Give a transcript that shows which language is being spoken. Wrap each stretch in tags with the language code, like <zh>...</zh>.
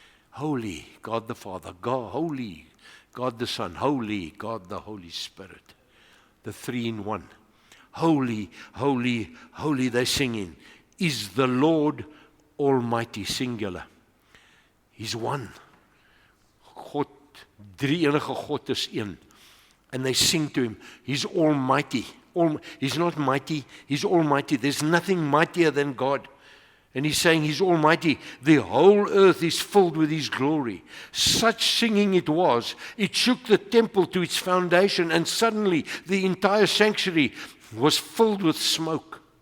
<en>Holy, God the Father, God, holy, God the Son, holy, God the Holy Spirit. The three in one. Holy, holy, holy, they're singing, is the Lord Almighty, singular. He's one.</en> <af>God, drie enige God is een.</af> <en>And they sing to Him, He's almighty. He's not mighty, He's almighty. There's nothing mightier than God. And He's saying He's almighty. The whole earth is filled with His glory. Such singing it was, it shook the temple to its foundation, and suddenly the entire sanctuary was filled with smoke.</en>